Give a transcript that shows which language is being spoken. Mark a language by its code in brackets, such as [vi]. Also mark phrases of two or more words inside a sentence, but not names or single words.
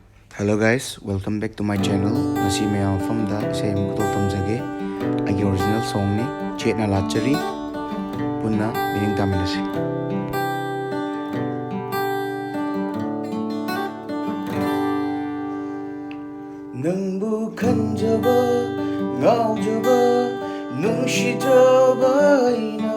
[en] Hello guys, welcome back to my channel. [mni] Ngasi mayam famda isay mutol tamjage. Agi original song ni Chetna latchari punna bining taminasi. Nangbu khanjaba ngaujaba nungshijaba ina